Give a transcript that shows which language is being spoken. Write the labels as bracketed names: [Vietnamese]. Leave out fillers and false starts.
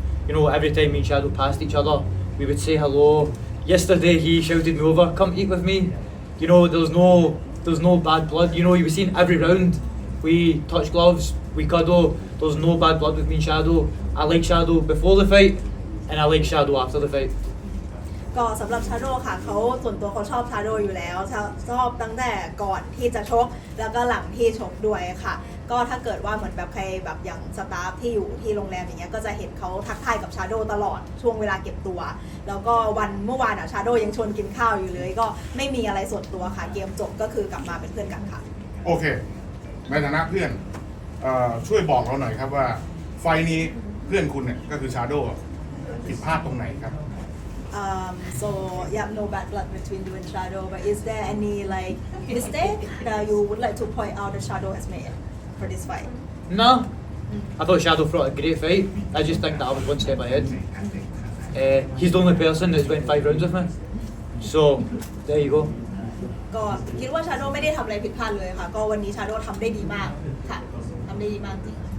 [English] You know, every time me and Shadow passed each other, we would say hello. Yesterday he shouted me over, come eat with me. You know, there's no bad blood. You know, you were seen every round. We touch gloves, we cuddle. There's no bad blood with me and Shadow. I like Shadow before the fight, and I like Shadow after the fight. [Thai] ก็สำหรับชาโดค่ะเขาส่วนตัวเขาชอบชาโดอยู่แล้วชอบตั้งแต่ก่อนที่จะชกแล้วก็หลังที่ชกด้วยค่ะก็ถ้าเกิดว่าเหมือนแบบใครแบบอย่างสตาฟที่อยู่ที่โรงแรมอย่างเงี้ยก็จะเห็นเขาทักทายกับชาโดตลอดช่วงเวลาเก็บตัวแล้วก็วันเมื่อวานชาโดยังชวนกินข้าวอยู่เลยก็ไม่มีอะไรส่วนตัวค่ะเกมจบก็คือกลับมาเป็นเพื่อนกันค่ะ โอเคในฐานะเพื่อนช่วยบอกเราหน่อยครับว่าไฟนี้เพื่อนคุณเนี่ยก็คือชาโดผิดพลาดตรงไหนครับ [English] So you have no bad blood between you and Shadow, but is there any like mistake that you would like to point out that Shadow has made for this fight? No, I thought Shadow fought a great fight. I just think that I was one step ahead. He's the only person that's went 5 rounds with me. So there you go. [Thai] ก็คิดว่า Shadow ไม่ได้ทำอะไรผิดพลาดเลยค่ะก็วันนี้ Shadow ทำได้ดีมากค่ะทำได้ดีมากจริง